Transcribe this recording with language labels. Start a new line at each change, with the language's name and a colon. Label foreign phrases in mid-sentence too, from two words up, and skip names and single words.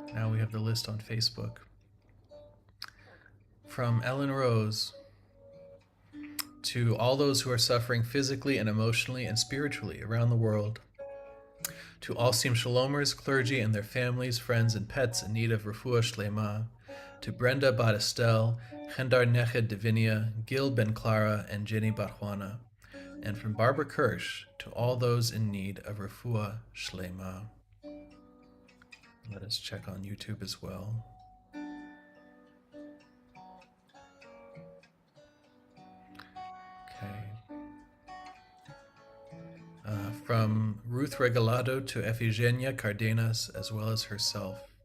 English: we have the list on Facebook. From Ellen Rose, to all those who are suffering physically and emotionally and spiritually around the world. To all Sim Shalomers, clergy and their families, friends, and pets in need of
Hebrew: refuah shlema.
English: To Brenda Bat Estelle, Chendar Neched Divinia, Gil Ben Clara, and Jenny Bat Juana. And from Barbara Kirsch, to all those in need of
Hebrew: refuah shlema.
English: Let us check on YouTube as well. Okay. From Ruth Regalado to Efigenia Cardenas, as well as herself.